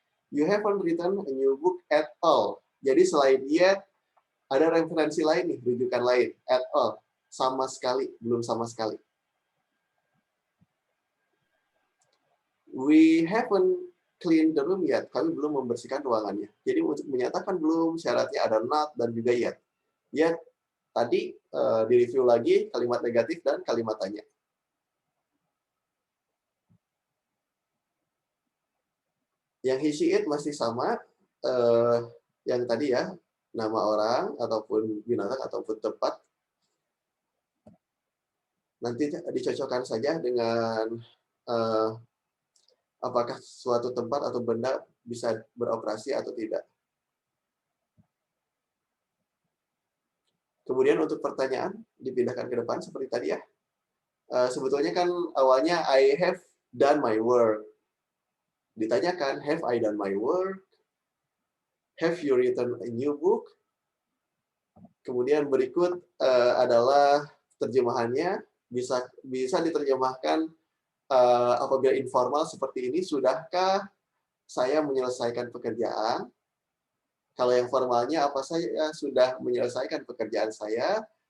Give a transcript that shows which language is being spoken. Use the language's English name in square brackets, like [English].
[English] You haven't written a new book at all. [Indonesian] Jadi selain yet, ada referensi lain nih, rujukan lain. [English] At all. [Indonesian] Sama sekali, belum sama sekali. [English] We haven't cleaned the room yet. [Indonesian] Kami belum membersihkan ruangannya. Jadi untuk menyatakan belum, syaratnya ada not dan juga yet. Yet, tadi di-review lagi kalimat negatif dan kalimat tanya. Yang he, she, it masih sama. Yang tadi ya, nama orang, ataupun binatang, ataupun tempat. Nanti dicocokkan saja dengan apakah suatu tempat atau benda bisa beroperasi atau tidak. Kemudian untuk pertanyaan, dipindahkan ke depan seperti tadi ya. Sebetulnya kan awalnya [English] I have done my work. [Indonesian] Ditanyakan, [English] have I done my work? Have you written a new book? [Indonesian] Kemudian berikut adalah terjemahannya. Bisa diterjemahkan apabila informal seperti ini, sudahkah saya menyelesaikan pekerjaan? Kalau yang formalnya, apa saya sudah menyelesaikan pekerjaan saya?